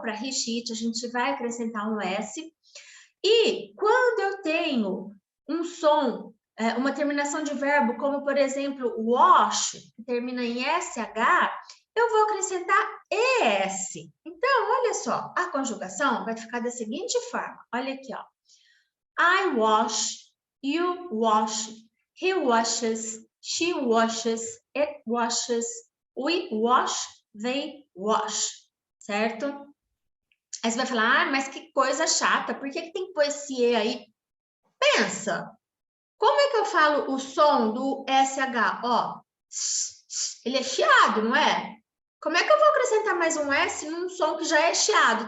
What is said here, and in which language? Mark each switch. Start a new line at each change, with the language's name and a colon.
Portuguese: Para Rishit, a gente vai acrescentar um S. E quando eu tenho um som, uma terminação de verbo, como por exemplo, wash, que termina em SH, eu vou acrescentar ES. Então, olha só, a conjugação vai ficar da seguinte forma. Olha aqui, ó.
English: I wash, you wash, he washes, she washes, it washes, we wash, they wash.
Portuguese: Certo? Aí você vai falar, mas que coisa chata, por que tem que pôr esse E aí? Pensa, como é que eu falo o som do SH? Ó, ele é chiado, não é? Como é que eu vou acrescentar mais um S num som que já é chiado?